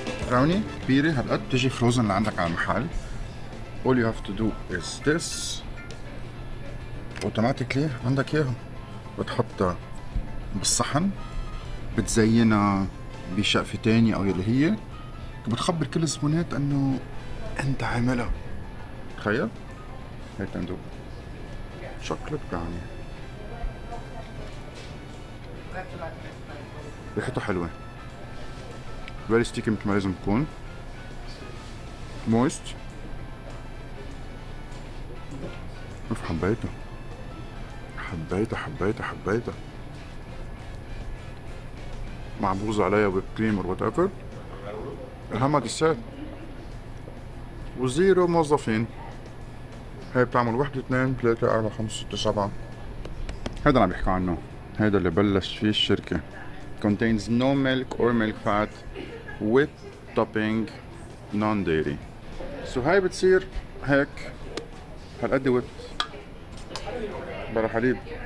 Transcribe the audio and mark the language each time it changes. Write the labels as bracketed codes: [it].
[ar] براوني كبيرة هالقد بتجي فروزن اللي عندك على المحل. [en] all you have to do is this automatically [ar] عندك اياها. بتحطها بالصحن، بتزينها بشقفة تانية او يلي هي، بتخبر كل الزبونات انه انت عاملها. تخيل هيك ندوق شوكليت براوني، ريحتها حلوة [en] very sticky [ar] مثل ما لازم تكون، مويست. اوف حبيتها حبيتها حبيتها حبيتها. معبوز عليها بالكريم [en] or whatever. [ar] اهمها ديسيرت وزيرو موظفين. هي بتعمل 1 2 3 4 5 6 7. هذا اللي عم بيحكوا عنه، هذا اللي بلش فيه الشركة. [en] contains no milk or milk fat with topping non-dairy. [ar] سو هاي بتصير هيك هالقد ويت بلا حليب.